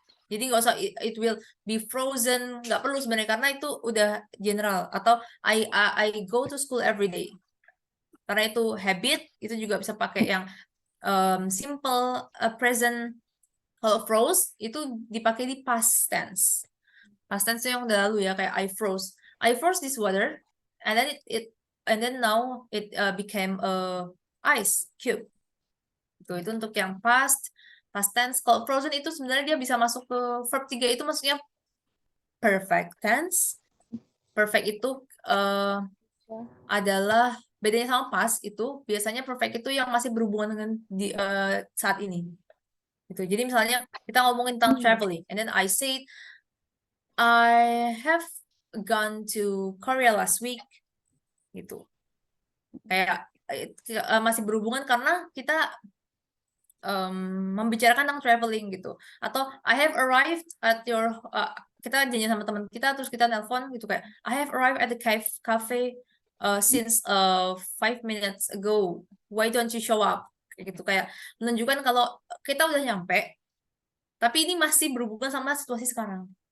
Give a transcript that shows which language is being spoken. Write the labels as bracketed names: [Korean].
[Indonesian] Jadi nggak usah [English] it will be frozen, [Indonesian] nggak perlu sebenarnya karena itu udah general. [English] Atau I go to school every day. [Indonesian] Karena itu habit, itu juga bisa pakai yang simple present. Kalau froze itu dipakai di past tense. Past tense yang udah lalu ya, kayak [English] I froze. I froze this water, and then now it became a ice cube. [Indonesian] Itu untuk yang past tense. Kalau frozen itu sebenarnya dia bisa masuk ke verb 3 itu maksudnya perfect tense. Perfect itu adalah bedanya sama past itu biasanya perfect itu yang masih berhubungan dengan saat ini. Gitu. Jadi misalnya kita ngomongin tentang traveling, [English] and then I said I have gone to Korea last week. Gitu. [Indonesian] Kayak masih berhubungan karena kita membicarakan tentang traveling gitu. [English] Atau I have arrived at your [Indonesian] kita janjian sama teman kita terus kita nelpon gitu kayak [English] I have arrived at the cafe since 5 minutes ago. Why don't you show up? [Indonesian] Kayak gitu, kayak menunjukkan kalau kita udah nyampe tapi ini masih berhubungan sama situasi sekarang.